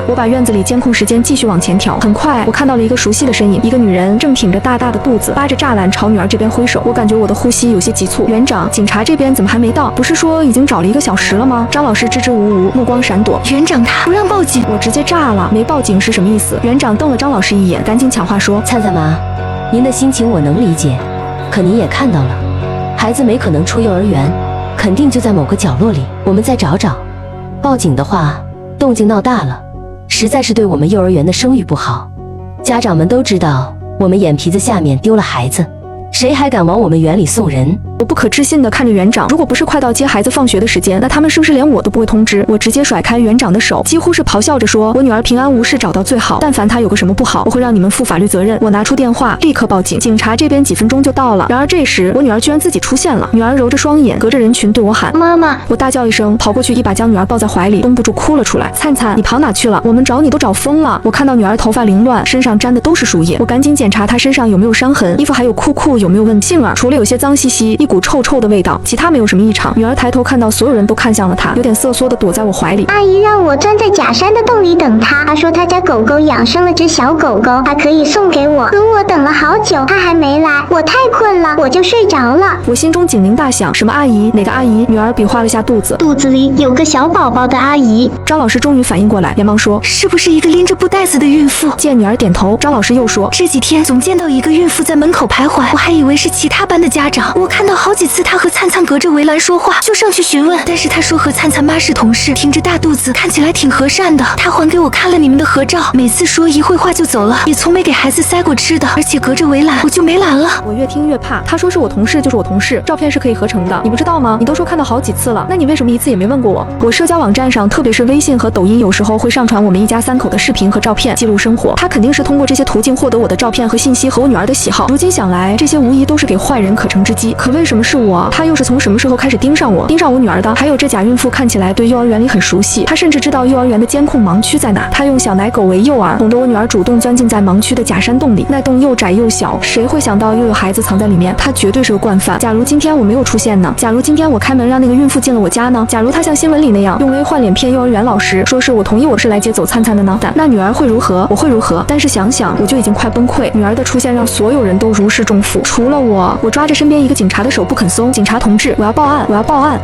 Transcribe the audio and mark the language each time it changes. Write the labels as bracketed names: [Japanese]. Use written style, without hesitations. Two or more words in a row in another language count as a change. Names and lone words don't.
[Chinese] 我把院子裡監控時間繼續往前調，很快我看到了一個熟悉的身影，一個女人正挺着大大的肚子，扒着柵欄朝女兒這邊揮手。我感覺我的呼吸有些急促。園長，警察這邊怎麼還沒到？不是說已經找了1個小時了嗎？張老師支支吾吾，目光閃躲。園長他不讓報警，我直接炸了。沒報警是什麼意思？園長瞪了張老師一眼，趕緊搶話說： 燦燦媽，您的心情我能理解，可您也看到了，孩子沒可能出幼兒園，肯定就在某個角落裡，我們再找找。報警的話，動靜鬧大了，實在是對我們幼兒園的聲譽不好。家長們都知道，我們眼皮子下面丟了孩子，誰還敢往我們園裡送人？我不可置信地看着園長，如果不是快到接孩子放學的時間，那他們是不是連我都不會通知？我直接甩開園長的手，幾乎是咆哮着說：我女兒平安無事找到最好，但凡她有個什麼不好，我會讓你們負法律責任。我拿出電話，立刻報警，警察這邊幾分鐘就到了。然而這時，我女兒居然自己出現了，女兒揉着雙眼，隔着人群對我喊：媽媽！我大叫一聲，跑過去一把將女兒抱在懷裡，繃不住哭了出來。燦燦，你跑哪去了？我們找你都找瘋了。我看到女兒頭髮凌亂，身上沾的都是樹葉，我趕緊檢查她身上有沒有傷痕，衣服還有褲褲有沒有問題。幸而除了有些髒兮兮，一股臭臭的味道，其他沒有什麼異常。女兒抬頭看到所有人都看向了她，有點瑟縮的躲在我懷裡。阿姨讓我鑽在假山的洞裡等她，她說她家狗狗養生了隻小狗狗，還可以送給我。可我等了好久，她還沒來，我太困了，我就睡着了。我心中警鈴大響，什麼阿姨？哪個阿姨？女兒比劃了下肚子，肚子裡有個小寶寶的阿姨。張老師終於反應過來，連忙說： 是不是一個拎着布袋子的孕婦？見女兒點頭，張老師又說： 這幾天總見到一個孕婦在門口徘徊，我還以為是其他班的家長，我看到好幾次她和燦燦隔着圍欄說話，就上去詢問，但是她說和燦燦媽是同事，挺着大肚子，看起來挺和善的。她還給我看了你們的合照，每次說一會話就走了，也從沒給孩子塞過吃的，而且隔着圍欄我就沒攔了。我越聽越怕，她說是我同事就是我同事，照片是可以合成的，你不知道嗎？你都說看到好幾次了，那你為什麼一次也沒問過我？我社交網站上，特別是微信和抖音，有時候會上傳我們一家3口的視頻和照片，記錄生活。她肯定是通過這些途徑獲得我的照片和信息和我女兒的喜好。如今想來，這些無疑都是給壞人可乘之機。可為什麼是我？他又是從什麼時候開始盯上我女兒的？还有這假孕婦看起來對幼兒園裡很熟悉，她甚至知道幼兒園的監控盲區在哪。她用小奶狗為诱饵，哄得我女兒主動鑽進在盲区的假山洞裡。那洞又窄又小，誰會想到又有孩子藏在裡面？她絕對是個慣犯。假如今天我沒有出現呢？假如今天我開門讓那個孕婦進了我家呢？假如她像新聞裡那樣用 A 換臉騙幼兒園老師，說是我同意我是來接走燦燦的呢？那女兒會如何？我會如何？但是想想我就已經快崩潰。女兒的出现讓所有人都如釋重負，除了我。我抓着身邊一個警察的手不肯鬆。警察同志，我要報案！我要報案！